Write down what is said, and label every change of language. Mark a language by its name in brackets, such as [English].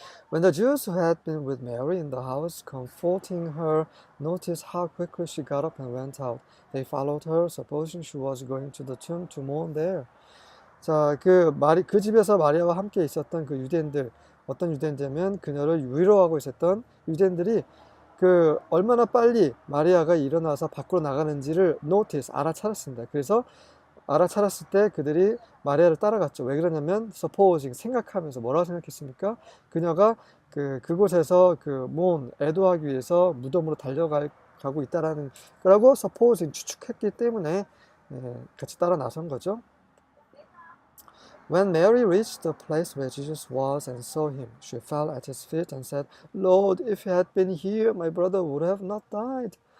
[English] When the Jews who had been with Mary in the house, comforting her, noticed how quickly she got up and went out, they followed her, supposing she was going to the tomb to mourn there. [Korean] 자, 그 집에서 마리아와 함께 있었던 그 유대인들, 어떤 유대인들이면 그녀를 위로하고 있었던 유대인들이 얼마나 빨리 마리아가 일어나서 밖으로 나가는지를 알아차렸습니다. 그래서 알아차렸을 때 그들이 마리아를 따라갔죠. 왜 그러냐면, supposing, 생각하면서 뭐라고 생각했습니까? 그녀가 그곳에서 애도하기 위해서 무덤으로 가고 있다라는 거라고 supposing, 추측했기 때문에 같이 따라 나선 거죠. [English] When Mary reached the place where Jesus was and saw him, she fell at his feet and said, Lord, if you had been here, my brother would have not died.